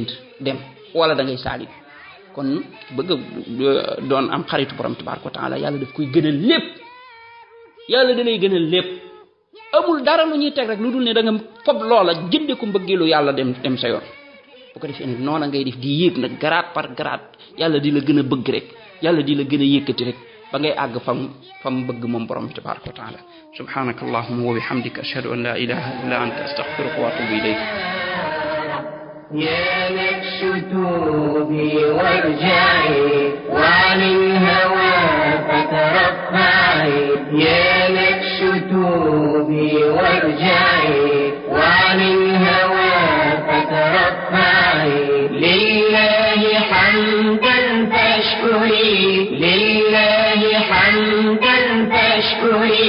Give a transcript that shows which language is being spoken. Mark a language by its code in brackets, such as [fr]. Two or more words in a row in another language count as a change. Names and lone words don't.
[wo] jënd dem wala da ngay saalit kon bëgg doon am xaritu borom [ar] تبارك وتعالى [wo] yàlla daf koy gënal lépp yàlla da lay gënal lépp amul dara lu ñuy teg rek lu dul ne da nga fob loola jënde ko mbëggeelu yàlla dem sa yoon bu ko defee nag noona ngay def di yéeg nag [fr] grade par grade [wo] yàlla di la gën a bëgg rek yàlla di la gën a yëkkati rek ba ngay àgg fam bëgg moom borom [ar] تبارك وتعالى سبحانك اللهم وبحمدك أشهد أن لا إله إلا أنت أستغفرك وأتوب إليك يا نفس توبي وارجعي وعن الهوى فترفعي يا نفس توبي وارجعي وعن الهوى فترفعي لله حمدا فاشكري لله حمدا فاشكري